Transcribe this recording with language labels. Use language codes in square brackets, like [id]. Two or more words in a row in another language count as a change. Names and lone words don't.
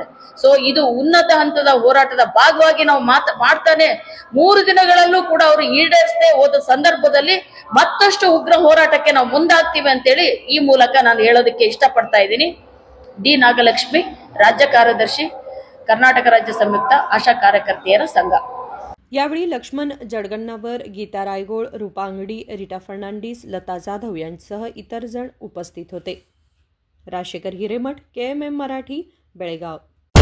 [kn] ಸೊ ಇದು ಉನ್ನತ ಹಂತದ ಹೋರಾಟದ ಭಾಗವಾಗಿ ನಾವು ಮಾಡ್ತಾನೆ 3 ದಿನಗಳಲ್ಲೂ ಕೂಡ ಅವರು ಈಡೇರಿಸದೆ ಹೋದ ಸಂದರ್ಭದಲ್ಲಿ ಮತ್ತಷ್ಟು ಉಗ್ರ ಹೋರಾಟಕ್ಕೆ ನಾವು ಮುಂದಾಗ್ತೀವಿ ಅಂತೇಳಿ ಈ ಮೂಲಕ ನಾನು ಹೇಳೋದಕ್ಕೆ ಇಷ್ಟಪಡ್ತಾ ಇದ್ದೀನಿ. ಡಿ ನಾಗಲಕ್ಷ್ಮಿ, ರಾಜ್ಯ ಕಾರ್ಯದರ್ಶಿ, ಕರ್ನಾಟಕ ರಾಜ್ಯ ಸಂಯುಕ್ತ ಆಶಾ ಕಾರ್ಯಕರ್ತೆಯರ ಸಂಘ. [mr] यावेळी लक्ष्मण जडगण्णावर, गीता रायगोळ, रूपा अंगडी, रीटा फर्नांडिस, लता जाधव यांसह इतर जण उपस्थित होते. राजशेखर हिरेमठ, KMM मराठी, बेळगाव.